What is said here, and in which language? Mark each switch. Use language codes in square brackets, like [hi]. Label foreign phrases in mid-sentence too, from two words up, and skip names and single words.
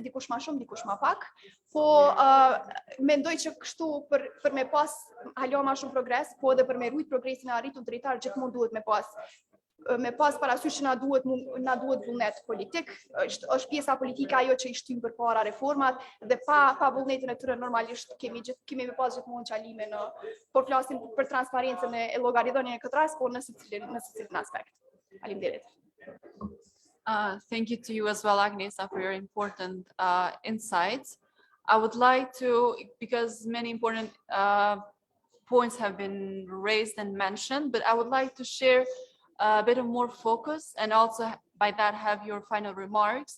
[sq] dikush më shumë, dikush më pak, po mendoj që kështu për me pas halo më shumë progres, po edhe për me rujt progresin e arritur drejtar, gjithmonë duhet me pas parasysh që na duhet vullnet politik, është pjesa politike ajo që I shtyn përpara reformat, dhe pa vullnetin e tyre normalisht kemi me pas gjithmonë qalime por flasim për transparencën e llogaridhënies në këtë rast, por në secilin aspekt. Faleminderit. [en] Thank you to you as well, Agnesa, for your important insights. I would like to, because many important points have been raised and mentioned, but I would like to share a bit of more focus and also by that have your final remarks.